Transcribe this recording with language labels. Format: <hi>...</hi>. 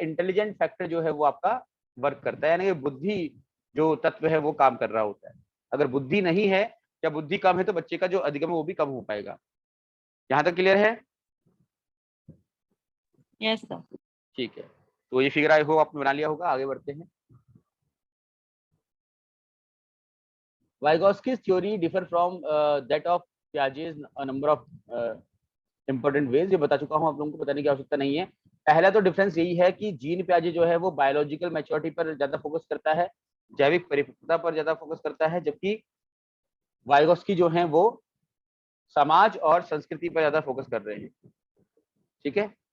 <hi>Intelligent factor जो है वो आपका वर्क करता है, यानी कि बुद्धि जो तत्व है वो काम कर रहा होता है। अगर बुद्धि नहीं है या बुद्धि कम है तो बच्चे का जो अधिगम है वो भी कम हो पाएगा। यहाँ तक क्लियर है?</hi> <en>Yes, sir.</en> <hi>ठीक है, तो ये फिगर आई हो आपने बना लिया होगा। आगे बढ़ते हैं।</hi> <en>Vygotsky's theory differ from that of Piaget's a number of important ways.</en> <hi>ये बता चुका हूं आप लोगों को, बताने की आवश्यकता नहीं है। पहला तो डिफरेंस यही है कि जीन पियाजे जो है वो बायोलॉजिकल मैच्योरिटी पर ज्यादा फोकस करता है, जैविक परिपक्वता पर ज्यादा फोकस करता है, जबकि वाइगोस्की जो है वो समाज और संस्कृति पर ज्यादा फोकस कर रहे हैं, ठीक है।</hi>